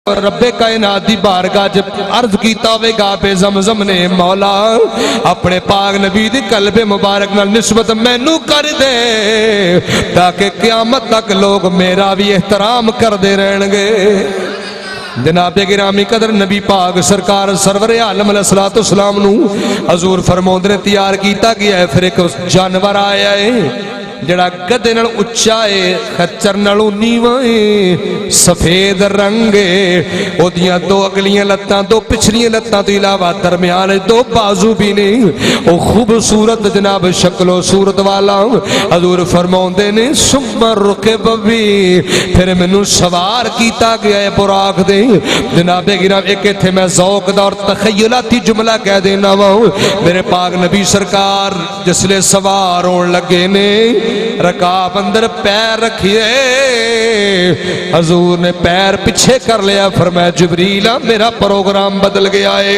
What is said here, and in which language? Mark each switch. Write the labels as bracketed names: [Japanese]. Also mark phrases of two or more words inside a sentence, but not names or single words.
[Punjabi] رب کائنات دی بارگاہ جب عرض کیتا ہوئے گا پہ زمزم نے مولا اپنے پاک نبی دی قلب مبارک نال نسبت مینوں کر دے تاکہ قیامت تک لوگ میرا بھی احترام کر دے رہن گے۔ جناب گرامی قدر نبی پاک سرکار سرور عالم علیہ السلام نو حضور فرماؤندے نے تیار کیتا گیا ہے۔ پھر ایک جانور آیا ہے جڑا گدے نال اچا ہے، خچر نالوں نیواں ہے، سفید رنگ ہے، او دیاں دو اگلیاں لتاں دو پچھلیاں لتاں تو علاوہ درمیان دو بازو بھی نہیں، او خوبصورت جناب شکل و صورت والا۔ حضور فرماؤندے نے [Arabic] ثم رکب [Punjabi] بھی، پھر مینوں سوار کیتا گیا ہے براق دے۔ جناب گرامی ایک ایتھے میں ذوق دا اور تخیلاتی جملہ کہہ دینا وا، میرے پاک نبی سرکار جس لے سوار ہون لگے نے رکاب اندر پیر رکھیے، حضور نے پیر پیچھے کر لیا، فرمایا جبریل میرا پروگرام بدل گیا ہے۔